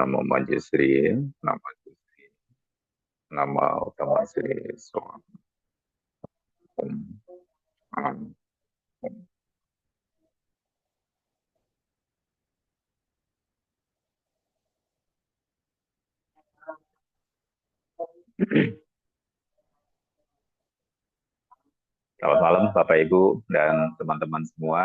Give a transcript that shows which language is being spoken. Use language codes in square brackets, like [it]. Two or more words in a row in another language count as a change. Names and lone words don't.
[id] Namo Maju Sri, Nama Sri, Nama Utama Sri Soham. Om. Om. Om. Selamat malam Bapak Ibu dan teman-teman semua.